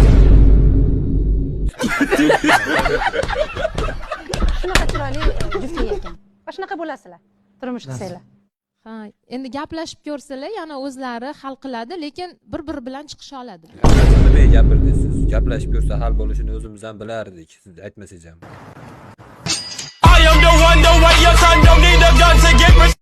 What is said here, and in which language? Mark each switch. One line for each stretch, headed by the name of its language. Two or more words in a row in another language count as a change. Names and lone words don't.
Uzbek: Shunaqa chiroyli juftlik ekan. Va shunaqa bo'lasizlar. Turmush qilsanglar. Ha, endi gaplashib ko'rsalar, yana o'zlari hal qiladi, lekin bir-biri bilan chiqisha oladi. Nima gapirdingiz siz? Gaplashib ko'rsa hal bo'lishini o'zimiz ham bilardik, siz aytmasangiz ham.
English: I am the one, the way your son don't need a gun to get